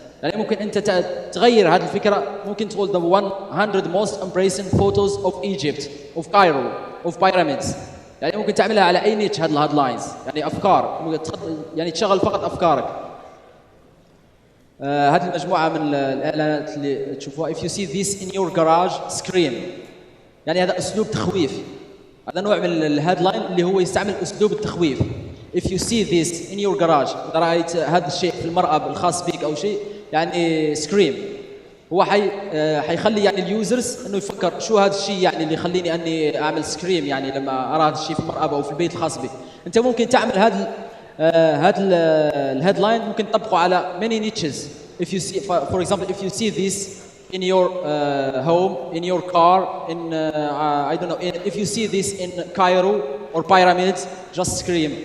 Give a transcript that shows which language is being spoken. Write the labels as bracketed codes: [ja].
[ar] يعني ممكن أنت تغير هذه الفكرة. [en] ممكن تقول the 100 most embracing photos of Egypt, of Cairo, of pyramids. [ar] يعني ممكن تعملها على أي نيتش هذه الهيدلاينز، يعني أفكار، يعني تشغل فقط أفكارك. [en] هذه المجموعة من الإعلانات اللي تشوفوها. If you see this in your garage scream. [ar] يعني هذا أسلوب تخويف. هذا نوع من الهيدلاين اللي هو يستعمل أسلوب التخويف. [en] If you see this in your garage. [ar] إذا رأيت هذا الشيء في المرأة الخاص بك أو شيء يعني سكريم. هو حيخلي يعني اليوزرز انه يفكر شو هذا الشيء يعني اللي يخليني اني اعمل سكريم يعني لما ارى هذا الشيء في المرأة او في البيت الخاص بي. انت ممكن تعمل هذا الهيدلاين ممكن تطبقه على many niches. [en] If you see for example if you see this in your home, in your car, in I don't know, if you see this in Cairo or pyramids, just scream.